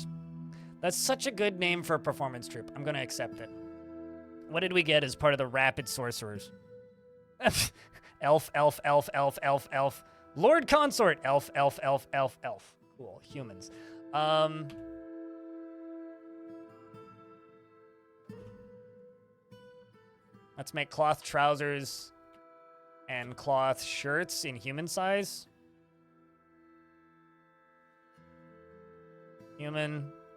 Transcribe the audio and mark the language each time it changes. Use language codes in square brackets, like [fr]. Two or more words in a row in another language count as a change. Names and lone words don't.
[en] That's such a good name for a performance troupe. I'm going to accept it. What did we get as part of the Rapid Sorcerers? Elf, elf, elf, elf, elf, elf. Lord Consort. Elf, elf, elf, elf, elf. Cool. Humans. Let's make cloth trousers and cloth shirts in human size. Human.